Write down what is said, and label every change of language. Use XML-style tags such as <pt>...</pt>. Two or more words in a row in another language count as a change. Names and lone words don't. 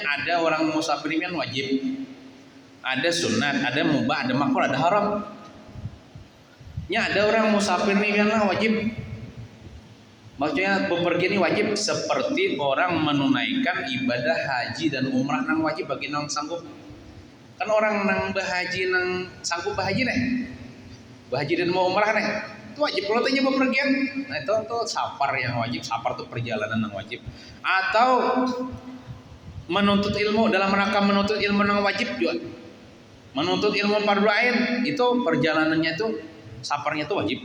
<id>Ada orang musafir ini wajib, ada sunat, ada mubah, ada makruh, ada haram. Ada orang musafir nih biarlah wajib. Maksudnya bepergian ini wajib seperti orang menunaikan ibadah haji dan umrah nang wajib bagi nang sanggup.</id> <bjn>Kan orang nang bahaji nang sanggup bahaji nih, bahaji dan mau umrah nih, itu wajib kalau tanya bepergian.</bjn> <id>Nah itu safar yang wajib, safar itu perjalanan yang wajib. Atau menuntut ilmu, dalam rangka menuntut ilmu nang wajib juga. Menuntut ilmu fardu ain itu perjalanannya itu safarnya itu wajib.</id>